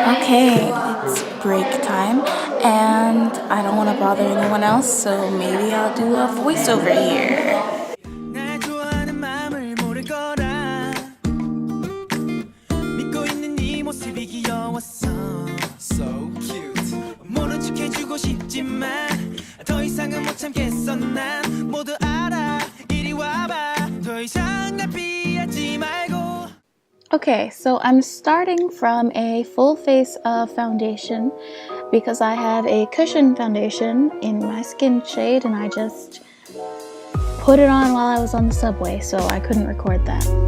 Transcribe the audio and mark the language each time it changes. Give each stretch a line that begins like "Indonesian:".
English: Hey, it's break time and I don't want to bother anyone else, so maybe I'll do a voiceover here.
Korean: 날 좋아하는 마음을 모를 거라 믿고 있는 네 모습이 귀여웠어
English: So cute
Korean: 모른 척 해주고 싶지만 더 이상은 못 참겠어 난 모두 알아 이리 와봐 더 이상 날 피하지 말고.
English: Okay, so I'm starting from a full face of foundation because I have a cushion foundation in my skin shade and I just put it on while I was on the subway, so I couldn't record that.